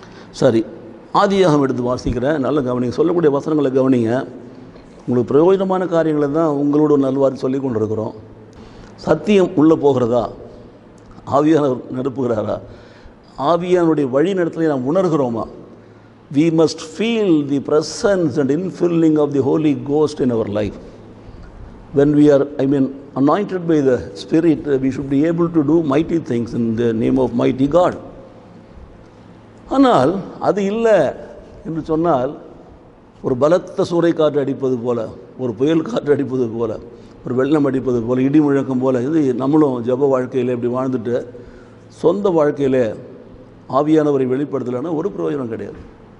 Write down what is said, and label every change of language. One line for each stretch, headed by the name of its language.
Tamil: சரி, ஆதியாகம் எடுத்து வாசிக்கிறேன், நல்ல கவனிங்க, சொல்லக்கூடிய வசனங்களை கவனிங்க. உங்களுக்கு பிரயோஜனமான காரியங்களை தான் உங்களோட நல்வாரி சொல்லி கொண்டு இருக்கிறோம். சத்தியம் உள்ளே போகிறதா? ஆவியானவர் நிரப்புகிறாரா? ஆவியானுடைய வழி நடத்தலை நாம் உணர்கிறோமா?
English: We must feel the presence and infilling of the Holy Ghost in our life. When we are, anointed by the Spirit, we should be able to do mighty things in the name of mighty God.
Tamil: ஆனால் அது இல்லை என்று சொன்னால், ஒரு பலத்த சூறை காற்று அடிப்பது போல, ஒரு புயல் காற்று அடிப்பது போல, ஒரு வெள்ளம் அடிப்பது போல, இடி முழக்கம் போல, இது நம்மளும் ஜப வாழ்க்கையில் இப்படி வாழ்ந்துட்டு சொந்த வாழ்க்கையில் ஆவியானவரை வெளிப்படுத்தலைன்னா ஒரு பிரயோஜனம் கிடையாது.